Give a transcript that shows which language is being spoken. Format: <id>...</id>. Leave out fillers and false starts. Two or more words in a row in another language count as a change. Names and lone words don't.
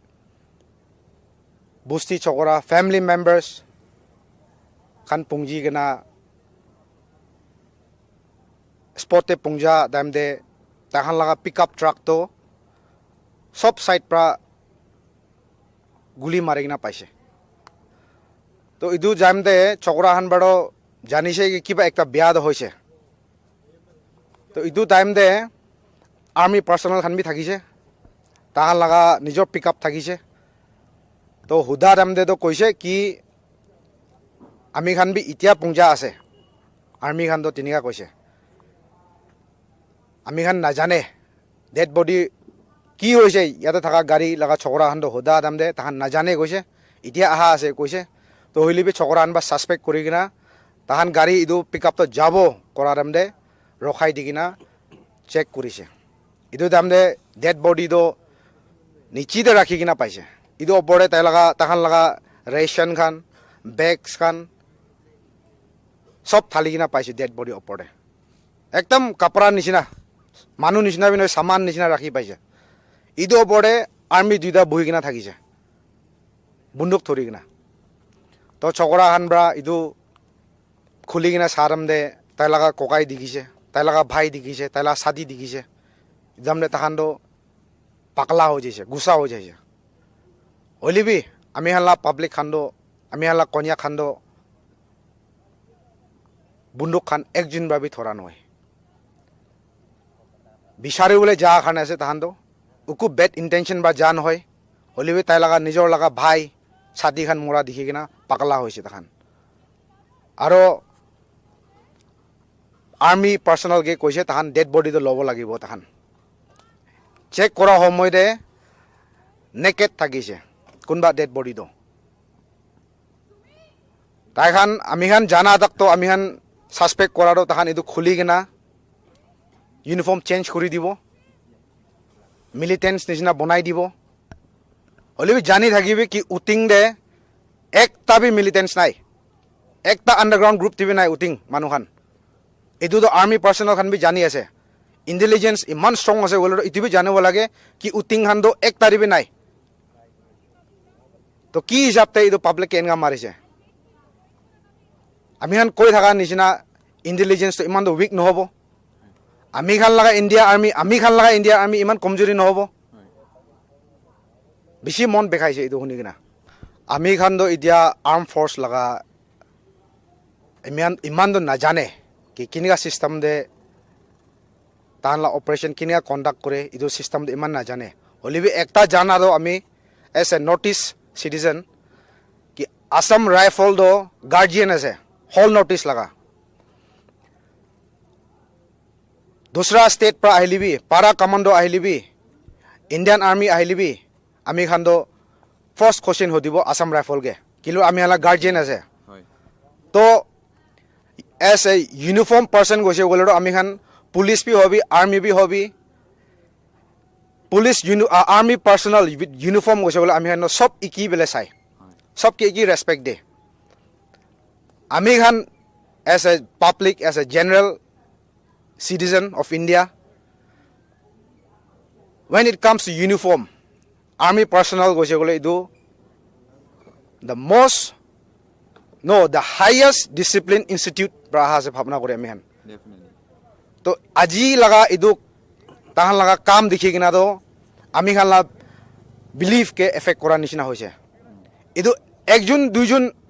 <nag>বস্তি ছগৰা</nag> <en>family members</en> <nag>kan pungji gena spotte pungja damde tahan laga</nag> <en>pickup truck</en> <nag>to sob side pra guli marigina paise to idu jamde chokra han bado janise ki kiba ekta biya hoise to idu time de</nag> <en>army personnel</en> <nag>khan bi thakise tahan laga nijor pickup thakise to huda damde to koise ki আমি খান বি ইতিয়া পুংজা আছে আর্মি খান তো তিনিকা কৈছে আমি খান নাজানে</nag> <en>dead body</en> <nag>কি হৈছে ইয়াতে থাকা গাড়ী লাগা ছকৰা খান তো হোদা দাম দে তাহান নাজানে কৈছে ইতিয়া আহা আছে কৈছে তো হইলিবি ছকৰা খান বা সাসপেক্ট কৰি কিনা তাহান গাড়ী ইদু</nag> <en>pick up</en> <nag>তো যাব কৰা দাম দে ৰখাই দি কিনা চেক কৰিছে ইদু দাম দে</nag> <en>dead body</en> <nag>তো নিচিতে ৰাখি কিনা পাইছে idu opore tahan laga ration khan bags khan sob thali kina paise</nag> <en>dead body</en> <nag>opore ekdam kapra nishina manu nishina binoy saman nishina rakhi paise idu opore army duida buhi kina thakise bunduk thori kina to chokora khan bra idu khuli kina saram de tai laga kokai dikise tai laga bhai dikise tai laga sadi dikise jamne tahan do pakla ho jaise gusa ho jaise olibi ami hala public khando ami hala konya khando bunduk khan ekjun babi thora noy bishare bole ja khan ase tahan do uku</nag> <en>bad intention</en> <nag>ba jan hoy olibi tai laga nijor laga bhai sadi khan mora dikhi kina pakla hoise tahan aro</nag> <en>army personnel</en> <nag>ge koise tahan</nag> <en>dead body</en> <nag>do lobo lagibo tahan check kora homoy de naked thakise kunba</nag> <en>dead body</en> <nag>do tai khan ami khan jana tak to ami khan suspect kora do tahan edu khuli gina</nag> <en>uniform change</en> <nag>kori dibo militants nishina bonai dibo olibi jani thakibi ki uting de ekta bi militants nai ekta</nag> <en>underground group</en> <nag>tibi nai uting manu khan edu do</nag> <en>army personnel</en> <nag>khan bi jani ase intelligence iman strong ase bole itu bi janibo lage ki uting khan do ekta bi nai to ki hisab te edu public ke enga marise ami khan koi thaka nishina intelligence to iman do weak no hobo ami khan laga</nag> <en>india army</en> <nag>iman komjori no hobo bishi mon bekaise edu huni gina ami khan do idia</nag> <en>armed force</en> <nag>laga iman do na jane ki kiniga system de tan la operation kiniga conduct kore idu system de iman na jane holibi ekta jana do ami</nag> <en>as a notice citizen</en> <nag>ki Assam rifle do guardian ase</nag> <en>whole notice</en> <nag>laga dusra state pra ahilibi</nag> <en>para commando</en> <nag>ahilibi</nag> <en>Indian army</en> <nag>ahilibi ami khan do</nag> <en>first question</en> <nag>hodibo Assam rifle ge kilo ami hala guardian ase to</nag> <en>as a uniform person</en> <nag>goise bole do ami khan police bi hobi army bi hobi</nag> <en>police army personnel uniform</en> <nag>goise bole ami khan sob iki bele sai sob ke iki respect de ami khan</nag> <en>as a public as a general citizen of India when it comes to uniform army personnel</en> <nag>goise bole do</nag> <en>the highest discipline institute</en> <nag>braha se bhavna kore ami khan to aji laga idu tahan laga kam dikhi kina do ami khan la belief ke effect kora nishina hoise idu ekjun duijun</nag>